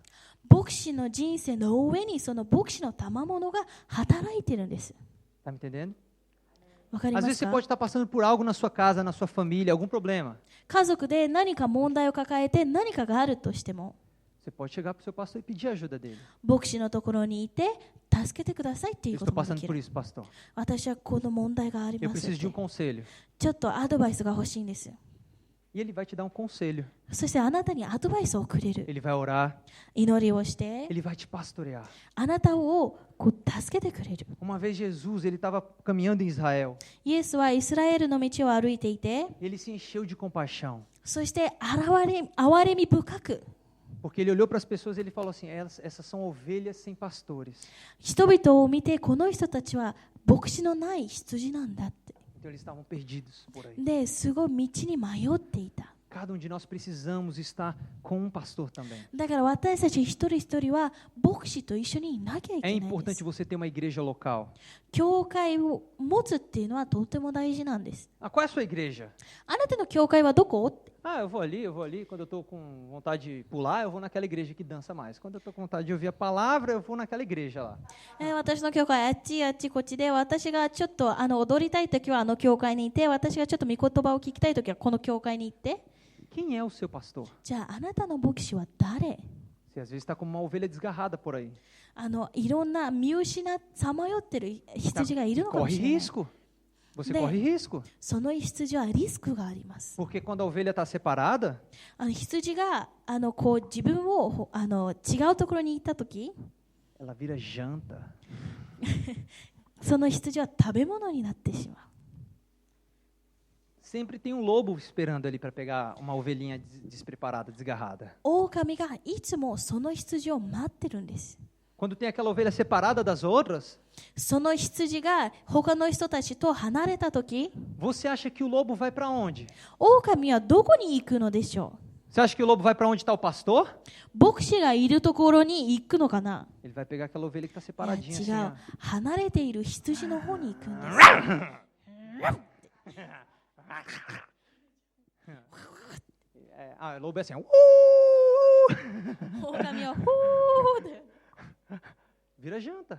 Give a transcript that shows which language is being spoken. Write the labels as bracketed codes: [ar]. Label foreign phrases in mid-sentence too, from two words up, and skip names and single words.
[ja] 牧師の人生の上にその牧師の賜物が働いてるんです。 [pt] Tá me entendendo? [ja] わかりま [pt] Às vezes [ja] す [pt] você [ja] か？ [pt] pode estar passando por algo na sua casa, na sua família, algum problema. [ja] 家族で何か問題を抱えて何かがあるとしても、 [pt] Você pode chegar para o seu pastor e pedir ajuda dele. [ja] 牧師のところにいて助けてくださいってい [pt] Eu [ja] うこ [pt] estou [ja] ともで [pt] passando [ja] き [pt] por [ja] る。 [pt] isso, pastor. [ja] 私はこの問題があり [pt] Eu [ja] ますっ [pt] preciso de [ja] て [pt] um conselho. [ja] ちょっとアドバイスが欲しいんです。 [pt] E ele vai te dar um conselho. [ja] そしてあなたにアドバイスをくれる。 [pt] Ele vai orar, [ja] 祈りをして [pt] ele vai te pastorear. [ja] あなたを助けてくれる。 [pt] Uma vez Jesus, ele estava caminhando em Israel. [ja] イエスはイスラエルの道を歩いていて、 [pt] Ele se encheu de compaixão. [ja] そして憐れみ深く [pt] Porque ele olhou para as pessoas e ele falou assim: essas são ovelhas sem pastores. [ja] 人々を見て、この人たちは牧師のない羊なんだって。 [pt] Então eles estavam perdidos por aí. [ja] で、すごい道に迷っていた。 [pt] Cada de nós precisamos estar com um pastor também. [ja] だから私たち一人一人は牧師と一緒にいなきゃい [pt] É [ja] けないんで [pt] importante [ja] す。 [pt] você ter uma igreja local. [ja] 教会を持つっていうのはとても大事なんです。 [pt] Ah, qual é a sua igreja? [ja] あなたの教会はどこ？ [pt] Ah, eu vou ali. Quando eu estou com vontade de pular, eu vou naquela igreja que dança mais. Quando eu estou com vontade de ouvir a palavra, eu vou naquela igreja lá. [ja] 私の教会あっちこっちで、私がちょっと踊りたいときはあの教会にいて、私がちょっと御言葉を聞きたいときはこの教会に行って。 [pt] Quem é o seu pastor? [ja] じゃああなたの牧師は誰？ [pt] Você às vezes está como uma ovelha desgarrada por aí. [ja] いろんな見失さまよってる羊がいるのかも [pt] Corre [ja] しれない。 [pt] risco. Você Né? corre risco. [ja] その羊はリスクがあります。 [pt] Porque quando a ovelha está separada, [ja] 羊が自分を違うところに行ったとき、 [pt] ela vira janta. [ja] その羊は食べ物になってしまう。 [pt] Sempre tem um lobo esperando ali para pegar uma ovelhinha despreparada, desgarrada. [ja] 狼がいつもその羊を待ってるんです。 [pt] Quando tem aquela ovelha separada das outras, [ja] その羊が他の人たちと離れたとき、 [pt] você acha que o lobo vai para onde? [ja] 狼はどこに行くのでしょう？ [pt] Você acha que o lobo vai para onde está o pastor? [ja] 牧師がいるところに行くのかな？ [pt] Ele vai pegar aquela ovelha que está [ja] い [pt] separadinha [ja] や [pt] assim. [ja] 違う [pt] ó. [ja] 離れている羊の方に行くんです。 [pt] O lobo é assim. [ja] 狼はふーで [pt] Vira janta.